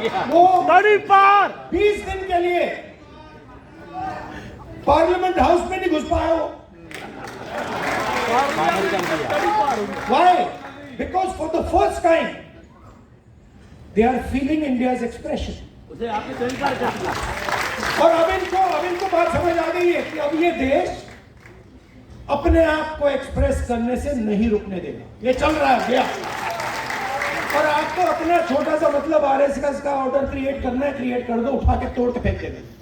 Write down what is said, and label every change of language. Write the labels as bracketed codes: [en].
[hi] वो 20 दिन के लिए पार्लियामेंट हाउस में नहीं घुस पाया वो. [en] Why? Because for the first time they are feeling India's expression. [hi] और अब इनको बात समझ आ गई है कि अब ये देश अपने आप को एक्सप्रेस करने से नहीं रुकने देगा. ये चल रहा है गया. और आपको अपना छोटा सा मतलब आरएसएस का ऑर्डर क्रिएट करना है, क्रिएट कर दो, उठा के तोड़ के फेंक देना.